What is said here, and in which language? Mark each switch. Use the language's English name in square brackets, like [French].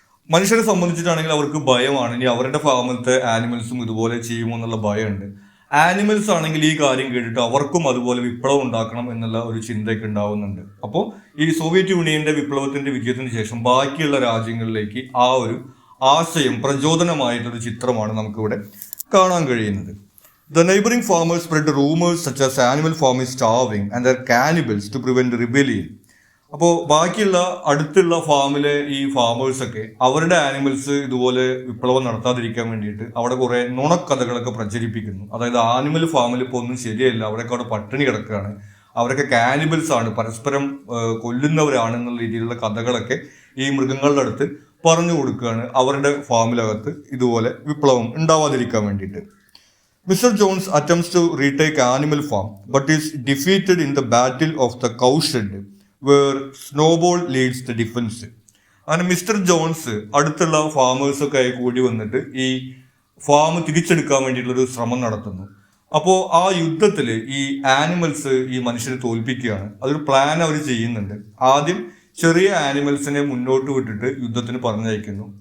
[Malayalam] മനുഷ്യരെ സംബന്ധിച്ചിട്ടാണെങ്കിൽ അവർക്ക് ഭയമാണ്, ഇനി അവരുടെ ഫാമിലത്തെ ആനിമൽസും ഇതുപോലെ ചെയ്യുമോ എന്നുള്ള ഭയമുണ്ട്. ആനിമൽസ് ആണെങ്കിൽ ഈ കാര്യം കേട്ടിട്ട് അവർക്കും അതുപോലെ വിപ്ലവം ഉണ്ടാക്കണം എന്നുള്ള ഒരു ചിന്തയൊക്കെ ഉണ്ടാവുന്നുണ്ട്. അപ്പോൾ ഈ സോവിയറ്റ് യൂണിയന്റെ വിപ്ലവത്തിന്റെ വിജയത്തിന് ശേഷം ബാക്കിയുള്ള രാജ്യങ്ങളിലേക്ക് ആ ഒരു ആശയം പ്രചോദനമായിട്ടൊരു ചിത്രമാണ് നമുക്കിവിടെ കാണാൻ കഴിയുന്നത്. [English] The neighboring farmers spread rumors such as animal farm is starving and are cannibals to prevent rebellion. [Malayalam] അപ്പോൾ ബാക്കിയുള്ള അടുത്തുള്ള ഫാമിലെ ഈ ഫാമേഴ്സൊക്കെ അവരുടെ ആനിമൽസ് ഇതുപോലെ വിപ്ലവം നടത്താതിരിക്കാൻ വേണ്ടിയിട്ട് അവിടെ കുറേ നുണക്കഥകളൊക്കെ പ്രചരിപ്പിക്കുന്നു. അതായത് ആനിമൽ ഫാമിൽ ഇപ്പോൾ ഒന്നും ശരിയല്ല, അവിടെയൊക്കെ അവിടെ പട്ടിണി കിടക്കുകയാണ്, അവരൊക്കെ കാനിബൽസ് ആണ്, പരസ്പരം കൊല്ലുന്നവരാണെന്നുള്ള രീതിയിലുള്ള കഥകളൊക്കെ ഈ മൃഗങ്ങളുടെ അടുത്ത് പറഞ്ഞു കൊടുക്കുകയാണ് അവരുടെ ഫാമിലകത്ത് ഇതുപോലെ വിപ്ലവം ഉണ്ടാവാതിരിക്കാൻ വേണ്ടിയിട്ട്. [English] Mr. Jones attempts to retake animal farm but is defeated in the battle of the cowshed where Snowball leads the defense. [Malayalam] അങ്ങനെ മിസ്റ്റർ ജോൺസ് അടുത്തുള്ള ഫാമേഴ്സൊക്കെ ആയി കൂടി വന്നിട്ട് ഈ ഫാം തിരിച്ചെടുക്കാൻ വേണ്ടിയിട്ടുള്ളൊരു ശ്രമം നടത്തുന്നു. അപ്പോൾ ആ യുദ്ധത്തിൽ ഈ ആനിമൽസ് ഈ മനുഷ്യരെ തോൽപ്പിക്കുകയാണ്. അതൊരു പ്ലാൻ അവർ ചെയ്യുന്നുണ്ട്. ആദ്യം ചെറിയ ആനിമൽസിനെ മുന്നോട്ട് വിട്ടിട്ട് യുദ്ധത്തിന് പറഞ്ഞയക്കുന്നു.